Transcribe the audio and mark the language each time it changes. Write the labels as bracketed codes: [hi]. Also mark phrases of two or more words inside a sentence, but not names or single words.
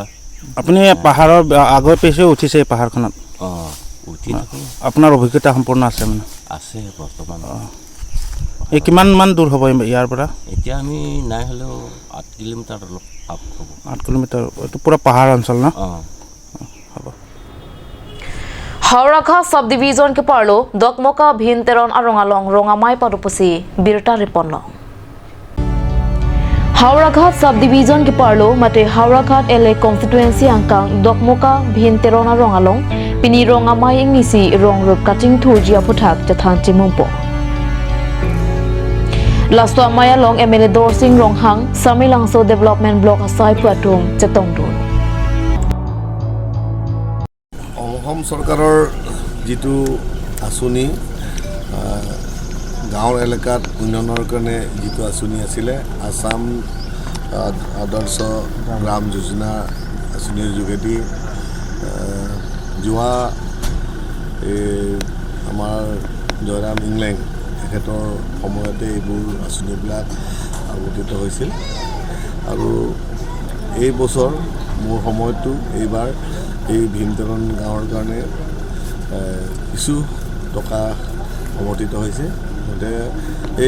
[as] আপুনি পাহাৰৰ আগৰ পিছে উঠিছে পাহাৰখনত উঠি থাকোঁ আপোনাৰ অভিজ্ঞতা সম্পূৰ্ণ আছে মানে আছে বৰ্তমান এই কিমান দূৰ হ'ব ইয়াৰ পৰা এতিয়া আমি নাই হ'লেও 8 কিলোমিটাৰ অলপ আপ হ'ব 8 কিলোমিটাৰ এইটো পুৰা পাহাৰ অঞ্চল ন হ'ব [mjw] Haurakha subdivision ke parlo dokmoka bhinteron arongalong rongamai padupusi birta riponlo Haurakha subdivision ke parlo mate Haurakha LA constituency angkang dokmoka bhinteron arongalong pini rongamai ingisi rong rup cutting thurjia puthak jathan chimumpo Lasto Maya Long MLA Dorsing Ronghang Samilangso Development Block asai puatum chetongdun [as] অসম চৰকাৰৰ যিটো আঁচনি গাঁৱৰ এলেকাত উন্নয়নৰ কাৰণে যিটো আঁচনি আছিলে আসাম আদৰ্শ গ্ৰাম যোজনা আঁচনিৰ যোগেদি যোৱা আমাৰ জয়ৰাম ইংলেং তেখেতৰ সময়তে এইবোৰ আঁচনিবিলাক গঠিত হৈছিল আৰু এই বছৰ মোৰ সময়তো এইবাৰ এই ভীমতৰণ গাঁৱৰ কাৰণে কিছু টকা সমৰ্থিত হৈছে গতিকে এই